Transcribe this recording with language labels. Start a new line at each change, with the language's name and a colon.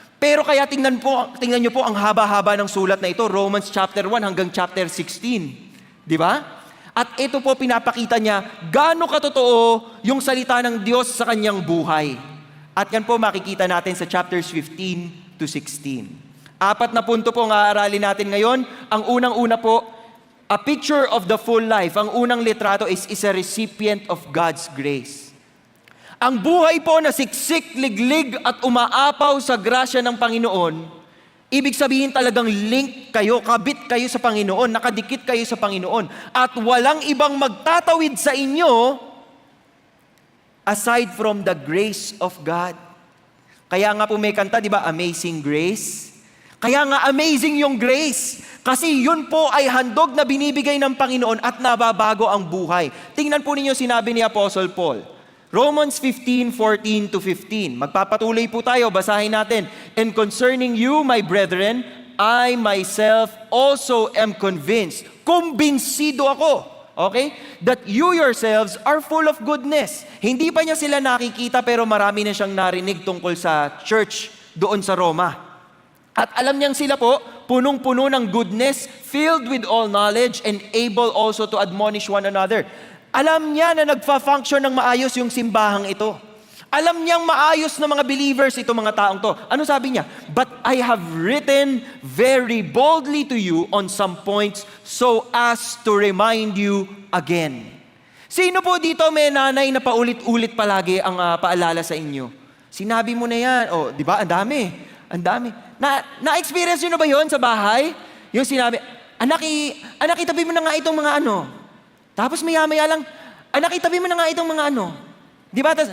Filipino: Pero kaya tingnan niyo po ang haba-haba ng sulat na ito, Romans chapter 1 hanggang chapter 16. Di ba? At ito po pinapakita niya gaano katotoo yung salita ng Diyos sa kanyang buhay. At yan po makikita natin sa chapters 15 to 16. 4 na punto po ang aaralin natin ngayon. Ang unang-una po,
English: a picture of the full life.
Filipino: Ang unang litrato
English: is a recipient of God's grace.
Filipino: Ang buhay po na siksik, liglig at umaapaw sa grasya ng Panginoon, ibig sabihin talagang link kayo, kabit kayo sa Panginoon, nakadikit kayo sa Panginoon, at walang ibang magtatawid sa inyo
English: aside from the grace of God.
Filipino: Kaya nga po may kanta, di ba? Amazing Grace. Kaya nga amazing yung grace. Kasi yun po ay handog na binibigay ng Panginoon at nababago ang buhay. Tingnan po ninyo sinabi ni Apostle Paul. Romans 15:14 to 15. Magpapatuloy po tayo, basahin natin.
English: And concerning you, my brethren, I myself also am convinced.
Filipino: Kumbinsido ako,
English: okay? That you yourselves are full of goodness.
Filipino: Hindi pa niya sila nakikita pero marami na siyang narinig tungkol sa church doon sa Roma. At alam niyang sila po, punong-puno ng goodness,
English: filled with all knowledge, and able also to admonish one another.
Filipino: Alam niya na nagfa-function ng maayos yung simbahang ito. Alam niyang maayos na mga believers ito mga taong to. Ano sabi niya?
English: But I have written very boldly to you on some points so as to remind you again.
Filipino: Sino po dito may nanay na paulit-ulit palagi ang paalala sa inyo? Sinabi mo na yan. Oh, di ba? Ang dami. Ang dami. Na-experience nyo na ba yon sa bahay? Yung sinabi, anak, itabi mo na nga itong mga ano. Tapos maya-maya lang, anak, itabi mo na nga itong mga ano. Di ba?